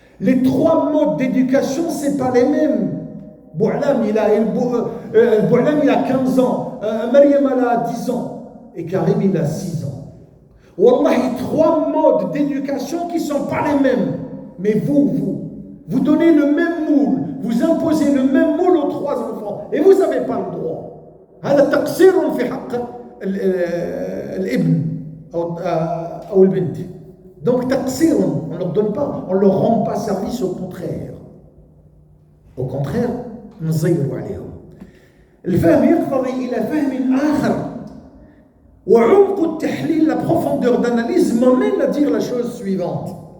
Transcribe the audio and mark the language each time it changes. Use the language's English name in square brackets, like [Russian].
[French] Les 3 modes d'éducation, ce n'est pas les mêmes. Bou'alam, il a 15 ans, Mariam, elle a 10 ans, et Karim, il a 6 ans. Wallahi, 3 modes d'éducation qui ne sont pas les mêmes. Mais vous donnez le même moule, vous imposez le même moule aux 3 enfants, et vous n'avez pas le droit. [Arabic] هذا تقصير في حق الابن أو البنت. [French] Donc تقصير, on ne leur donne pas, on ne leur rend pas service, au contraire. Au contraire, [Arabic] نزيروا عليهم. الفهم يقتضي إلى فهم آخر. وعمق التحليل, [French] la profondeur d'analyse, m'amène à dire la chose suivante.